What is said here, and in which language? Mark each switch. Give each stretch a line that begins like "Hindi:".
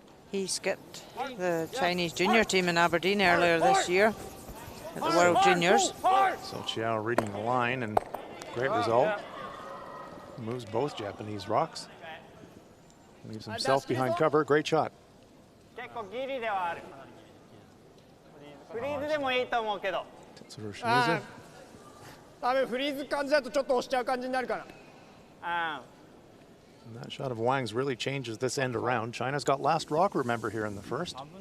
English: He skipped the Chinese junior team in Aberdeen earlier this year at the World Juniors. So Chiao reading the line, and great result. Moves both Japanese rocks. Leaves himself behind cover. Great shot.
Japanese: 結構ギリではある。フリーズでもいいと思うけど。
English: Tetsuro Shimizu.
Japanese: 多分フリーズ感じだとちょっと押しちゃう感じになるかな。
English: And that shot of Wang's really changes this end around. China's got last rock, remember, here in the first.